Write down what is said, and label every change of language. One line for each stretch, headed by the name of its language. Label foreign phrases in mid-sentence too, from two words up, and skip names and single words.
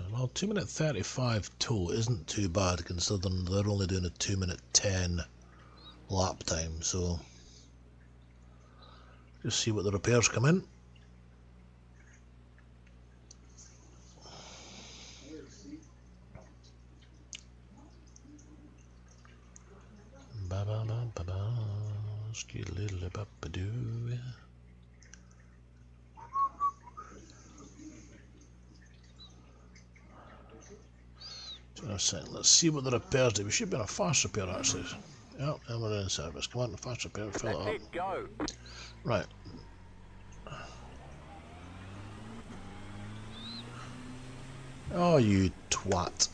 English: Well, 2 minute 35 tow isn't too bad considering they're only doing a 2 minute 10 lap time. So just see what the repairs come in. Ba ba ba ba ba. Skidly ba ba doo. Let's see what the repairs do. We should be on a fast repair actually. Yeah, and we're in service. Come on, fast repair, fill it up. Go. Right. Oh, you twat.